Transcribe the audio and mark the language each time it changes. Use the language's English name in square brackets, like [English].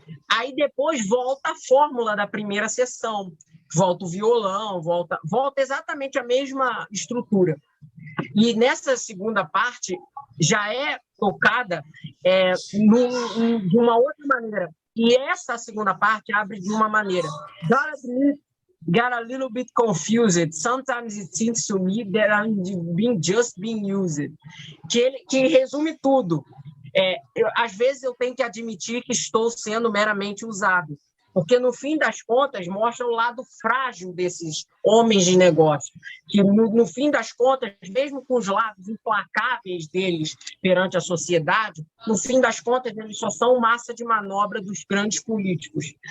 [Portuguese] Aí depois volta a fórmula da primeira sessão, volta o violão, volta exatamente a mesma estrutura. E nessa segunda parte já é tocada de uma outra maneira. E essa segunda parte abre de uma maneira. [English] Got a little bit confused. Sometimes it seems to me that I'm just being used. [Portuguese] Que resume tudo. Às vezes eu tenho que admitir que estou sendo meramente usado. Porque, no fim das contas, mostra o lado frágil desses homens de negócio, que, no fim das contas, mesmo com os lados implacáveis deles perante a sociedade, no fim das contas, eles só são massa de manobra dos grandes políticos.